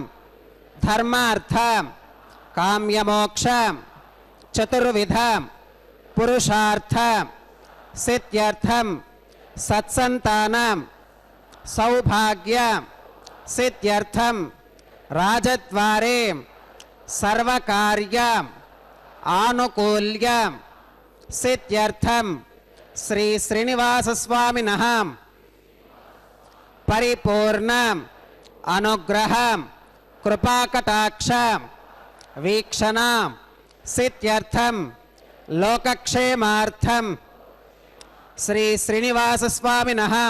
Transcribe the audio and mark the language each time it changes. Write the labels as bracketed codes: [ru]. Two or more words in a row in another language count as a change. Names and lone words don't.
[sa] ధర్మార్థం కామ్యమోక్షం చతుర్విధం పురుషార్థం సిద్ధ్యర్థం సత్సంతానం సౌభాగ్యం సిద్ధ్యర్థం రాజద్వారే సర్వకార్యం ఆనుకూల్యం सिद्ध्यर्थम श्री श्रीनिवास स्वामिनः परिपूर्ण अनुग्रह कृपाकटाक्ष वीक्षण सिद्ध्यर्थम लोकक्षेमार्थम श्री श्रीनिवास स्वामिनः